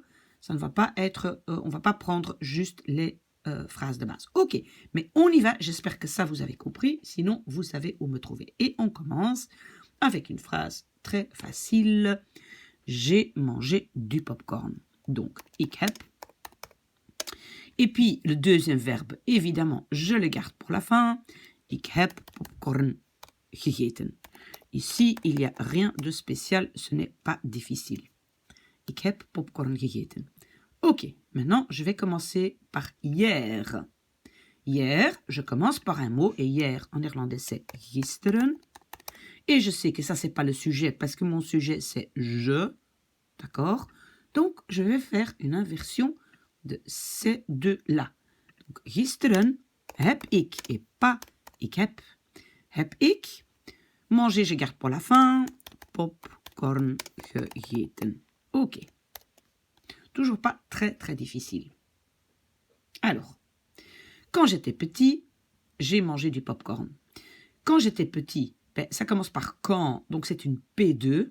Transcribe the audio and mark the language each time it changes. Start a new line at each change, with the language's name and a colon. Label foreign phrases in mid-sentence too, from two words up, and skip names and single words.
French: Ça ne va pas être, on ne va pas prendre juste les phrases de base. Ok, mais on y va. J'espère que ça vous avez compris. Sinon, vous savez où me trouver. Et on commence avec une phrase très facile. J'ai mangé du popcorn. Donc,
Dutch: ik heb.
French: Et puis, le deuxième verbe, évidemment, je le garde pour la fin.
Dutch: Ik heb popcorn gegeten.
French: Ici, il n'y a rien de spécial, ce n'est pas difficile.
Dutch: Ik heb popcorn gegeten.
French: Ok, maintenant, je vais commencer par hier. Hier, je commence par un mot, et hier, en néerlandais, c'est gisteren. Et je sais que ça, c'est pas le sujet, parce que mon sujet, c'est je. D'accord? Donc, je vais faire une inversion de ces deux-là. Donc,
Dutch: gisteren heb ik,
French: et pas
Dutch: ik heb. Heb ik.
French: Manger, je garde pour la fin.
Dutch: Popcorn gegeten. Ok.
French: Toujours pas très, très difficile. Alors, quand j'étais petit, j'ai mangé du popcorn. Quand j'étais petit, ça commence par quand, donc c'est une P2.